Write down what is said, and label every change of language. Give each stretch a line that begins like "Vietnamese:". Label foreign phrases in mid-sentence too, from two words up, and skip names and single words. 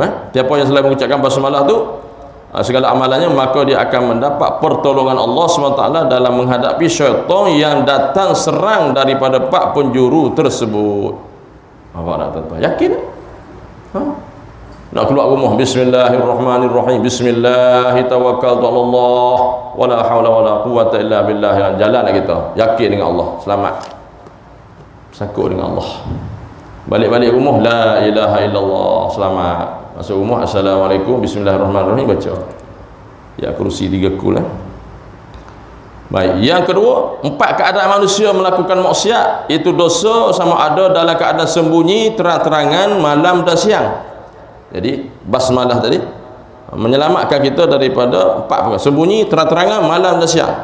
Malay: Siapa yang selalu mengucapkan basmalah tu, segala amalannya, maka dia akan mendapat pertolongan Allah SWT dalam menghadapi syaitan yang datang serang daripada 4 penjuru tersebut. Awak nak tuan-tuan yakin? Nak keluar rumah, bismillahirrahmanirrahim,
Arabic: بسم الله توكلت على الله ولا حول ولا قوة إلا بالله.
Malay: Jalan kita yakin dengan Allah, selamat, sakut dengan Allah. Balik-balik rumah,
Arabic: لا إله إلا الله,
Malay: selamat. Masuk rumah, assalamualaikum, bismillahirrahmanirrahim, baca ya kursi 3 kul. Baik, yang kedua, 4 keadaan manusia melakukan maksiat, itu dosa sama ada dalam keadaan sembunyi, terang-terangan, malam dan siang. Jadi basmalah tadi menyelamatkan kita daripada 4 perkara: sembunyi, terang-terangan, malam dan siang.